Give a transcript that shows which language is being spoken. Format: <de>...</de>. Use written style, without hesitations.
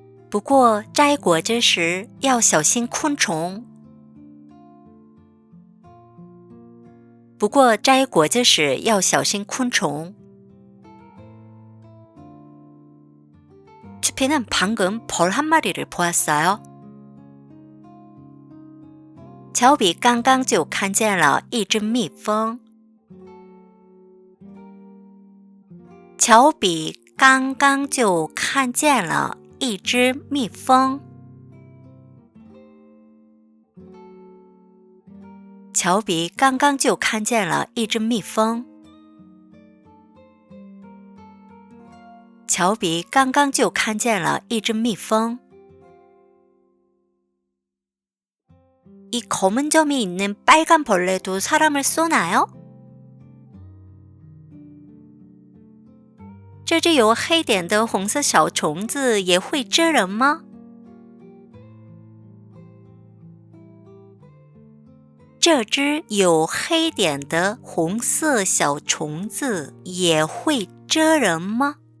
<zh>不过摘果子时要小心昆虫。不过摘果子时要小心昆虫。</zh> <ko>추피는 방금 벌 한 마리를 보았어요.</ko> <zh>乔比刚刚就看见了一只蜜蜂。乔比刚刚就看见了一只蜜蜂。乔比刚刚就看见了一只蜜蜂。乔比刚刚就看见了一只蜜蜂。</zh> <ko>이 검은 점이 있는 빨간 벌레도 사람을 쏘나요?</ko> <zh>这只有黑点的红色小虫子也会蛰人吗？这只有黑点的红色小虫子也会蛰人吗？</zh>